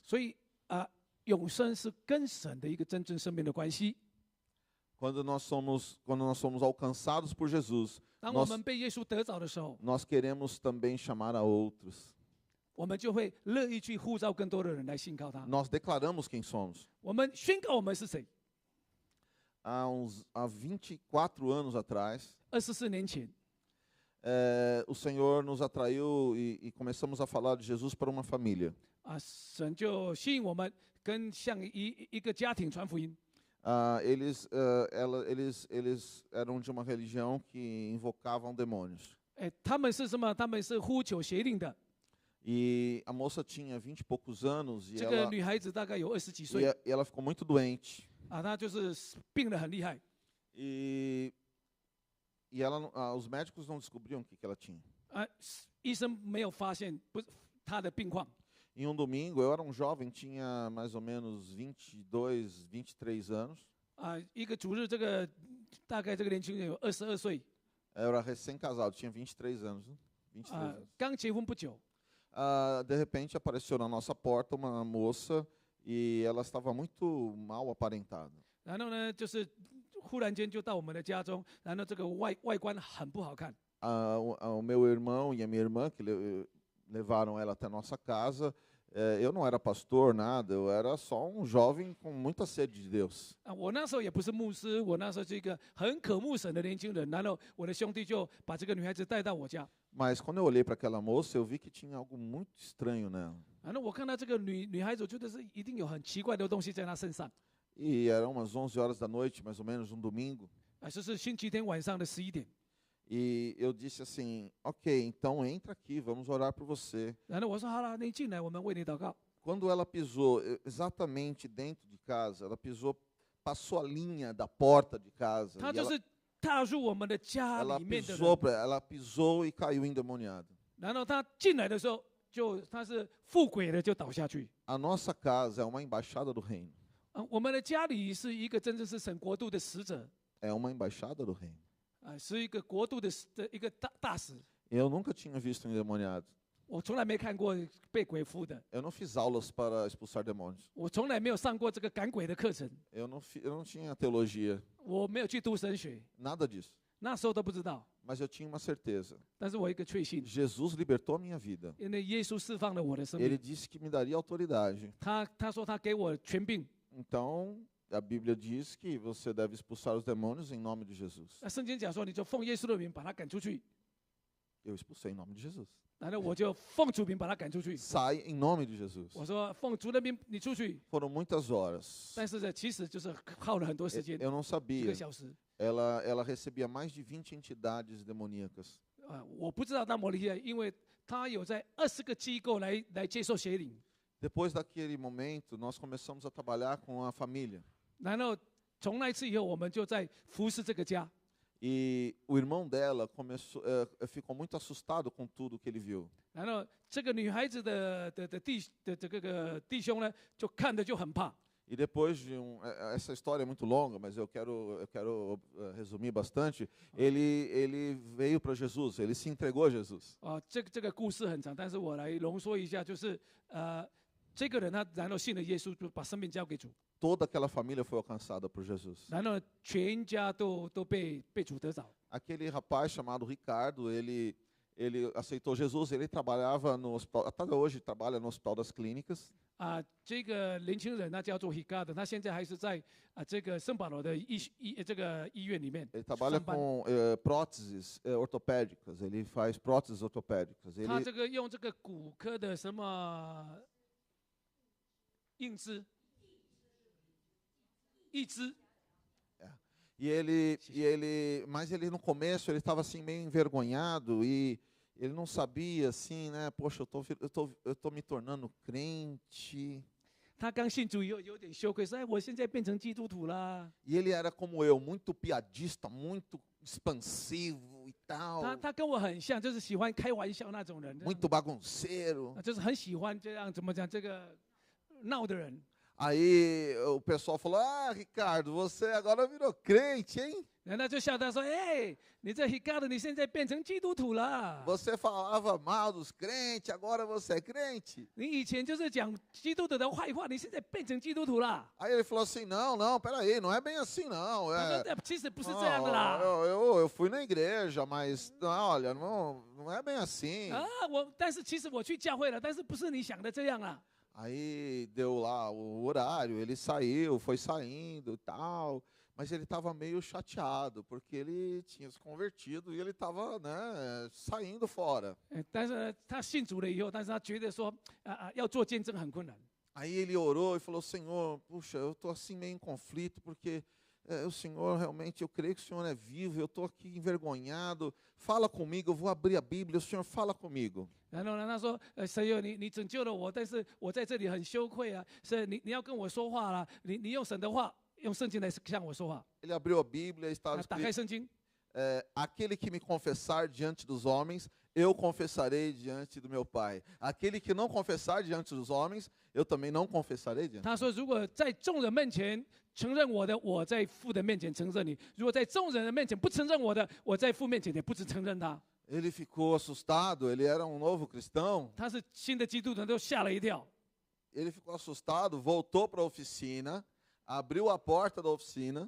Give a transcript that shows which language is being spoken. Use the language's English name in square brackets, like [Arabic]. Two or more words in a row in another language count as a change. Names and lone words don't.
[Chinese] 所以永生是跟神的一个真正生命的关系。 [Portuguese] Quando nós somos alcançados por Jesus, [Chinese] 当我们被耶稣得着的时候， [Portuguese] nós queremos também chamar a outros. [Chinese] 我们就会乐意去呼召更多的人来信靠他。 [Portuguese] Nós declaramos quem somos. [Chinese] 我们宣告我们是谁。 [Portuguese] Há 24 anos atrás, [Chinese] 24 年前， [Portuguese] o Senhor nos atraiu e começamos a falar de Jesus para uma família. [Chinese] 神就吸引我们向一个家庭传福音。 [Portuguese] Eles eram de uma religião que invocavam demônios. [Chinese] 他们是什么？他们是呼求邪灵的。 [Portuguese] E a moça tinha 20 e poucos anos [Chinese] 这个女孩子大概有20几岁。 [Portuguese] e ela ficou muito doente. [Chinese] 她就是病得很厉害。 [Portuguese] E os médicos não descobriam o que ela tinha. [Chinese] 医生没有发现她的病况。 [Portuguese] Em um domingo, eu era um jovem, tinha mais ou menos 22, 23 anos. [Chinese] 一个主日，这个大概这个年轻人有22岁。 [Portuguese] Eu era recém-casado, tinha 23 anos. 23 anos. [Chinese] 刚结婚不久。 [Portuguese] De repente apareceu na nossa porta uma moça e ela estava muito mal aparentada. [Chinese] 然后呢，就是忽然间就到我们的家中，然后这个外观很不好看。 [Portuguese] O meu irmão e a minha irmã que levaram ela até a nossa casa Eu não era pastor, nada, eu era só um jovem com muita sede de Deus. [Chinese] 我那时候也不是牧师，我那时候是一个很渴慕神的年轻人。然后我的兄弟就把这个女孩子带到我家。 [Portuguese] Mas quando eu olhei para aquela moça, eu vi que tinha algo muito estranho nela. [Chinese] 然后我看到这个女孩子，我觉得是一定有很奇怪的东西在她身上。 [Portuguese] E eram umas 11 horas da noite, mais ou menos, um domingo. [Chinese] 这是星期天晚上的11点。 [Portuguese] E eu disse assim, ok, então entra aqui, vamos orar por você. [Chinese] 然后我说好了，你进来，我们为你祷告。 [Portuguese] Quando ela pisou exatamente dentro de casa, ela pisou, passou a linha da porta de casa. [Chinese] 她 [Portuguese] E [Chinese] 就是踏入我们的家 [Portuguese] ela [Chinese] 里面的人。 [Portuguese] ela pisou e caiu endemoniada. [Chinese] 然后她进来的时候，她是附鬼的，就倒下去。 [Portuguese] A nossa casa é uma embaixada do reino. [Chinese] 我们的家里是一个真正是神国度的使者， [Portuguese] É uma embaixada do reino. [Chinese] 是一个国度的一个大使。 [Portuguese] Eu nunca tinha visto um endemoniado. [Chinese] 我从来没看过被鬼附的， [Portuguese] Eu não fiz aulas para expulsar demônios. [Chinese] 我从来没有上过这个赶鬼的课程， [Portuguese] Eu não tinha teologia, [Chinese] 我没有去读神学， [Portuguese] nada disso. [Chinese] 那时候都不知道。 [Portuguese] Mas eu tinha uma certeza. [Chinese] 但是我有一个确信， [Portuguese] Jesus libertou a minha vida. [Chinese] 因为耶稣释放了我的生 [Portuguese] Ele [Chinese] 命， [Portuguese] disse que me daria autoridade. [Chinese] 他说他给我权柄。 [Portuguese] Então, a Bíblia diz que você deve expulsar os demônios em nome de Jesus. [Chinese] 那圣经讲说，你就奉耶稣的名把他赶出去， [Portuguese] Eu expulsei em nome de Jesus. [Chinese] 然后我就奉主名把他赶出去。 [Portuguese] Sai em nome de Jesus. [Chinese] 我说奉主的名你出去， [Portuguese] Foram muitas horas. [Chinese] 但是呢，其实就是耗了很多时间， [Portuguese] Eu não 1 sabia. [Chinese] 个小时。 [Portuguese] Ela recebia mais de 20 entidades demoníacas. [Chinese] 我不知道那么厉害，因为他有在20个机构来接受邪灵。 [Portuguese] Depois daquele momento, nós começamos a trabalhar com a família. [Chinese] 然后从那一次以后，我们就在服侍这个家。 [Portuguese] E o irmão dela ficou muito assustado com tudo que ele viu. [Chinese] 然后这个女孩子的这个弟兄呢，就看着就很怕。 [Portuguese] E depois de essa história é muito longa, mas eu quero resumir bastante. Ele veio para Jesus, ele se entregou a Jesus. [Chinese] 这个故事很长，但是我来浓缩一下，就是这个人他然后信了耶稣，就把生命交给主， [Portuguese] Toda aquela família foi alcançada por Jesus. [Chinese] 然后全家都被主得着。 [Portuguese] Aquele rapaz chamado Ricardo, ele aceitou Jesus, ele trabalhava no hospital, até hoje trabalha no Hospital das Clínicas. [Chinese] 这个年轻人他叫做 Ricardo，他现在还是在这个圣保罗的这个医院里面 [Portuguese] Ele trabalha [Chinese] 上班。 [Portuguese] com próteses ortopédicas, ele faz próteses ortopédicas. [Chinese] 他 [Portuguese] Ele, [Chinese] 这个用这个骨科的什么硬肢、义肢， [Portuguese] mas ele no começo ele estava assim meio envergonhado e ele não sabia assim, né? Poxa, eu tô me tornando crente. [Chinese] 他刚信主以后有点羞愧，说：“哎，我现在变成基督徒啦。 [Portuguese] E ele era como eu, muito piadista, muito expansivo e tal, [Chinese] 他跟我很像，就是喜欢开玩笑那种人， [Portuguese] muito bagunceiro. [Chinese] 就是很喜欢这样怎么讲这个闹的人。 [Portuguese] Aí o pessoal falou: Ah, Ricardo, você agora virou crente, hein? [Chinese] 然后就笑他说：“哎，你这 Ricardo，你现在变成基督徒了。 [Portuguese] Você falava mal dos crentes, agora você é crente. [Chinese] 你以前就是讲基督徒的坏话，你现在变成基督徒了。 [Portuguese] Aí ele falou assim: Não, peraí, não é bem assim, não. [Chinese] 他说：“其实不是这样的啦。 [Portuguese] Eu fui na igreja, mas olha, não é bem assim. [Chinese] 但是其实我去教会了，但是不是你想的这样啦。 [Portuguese] Aí deu lá o horário, ele saiu, foi saindo e tal, mas ele estava meio chateado, porque ele tinha se convertido e ele estava, né, saindo fora. [Chinese] 但是呢他信主了以后，但是他觉得说要做见证很困难。 [Portuguese] Aí ele orou e falou: Senhor, puxa, eu estou assim meio em conflito, porque o Senhor realmente, eu creio que o Senhor é vivo, eu estou aqui envergonhado, fala comigo, eu vou abrir a Bíblia, o Senhor fala comigo. [Chinese] 然后呢，他说：“神哟，你拯救了我，但是我在这里很羞愧啊！是你要跟我说话啦，你用神的话，用圣经来向我说话。 [Portuguese] Ele abriu a Bíblia e estava [Chinese] 打开 [Portuguese] escrito: [Chinese] 圣经， [Portuguese] aquele que me confessar diante dos homens, eu confessarei diante do meu Pai. Aquele que não confessar diante dos homens, eu também não confessarei diante. [Chinese] 他说：如果在众人面前承认我的，我在父的面前承认你；如果在众人的面前不承认我的，我在父面前也不只承认他。 [Portuguese] Ele ficou assustado, ele era um novo cristão. [Chinese] 他是新的基督徒，都吓了一跳。 [Portuguese] Ele ficou assustado, voltou para a oficina, abriu a porta da oficina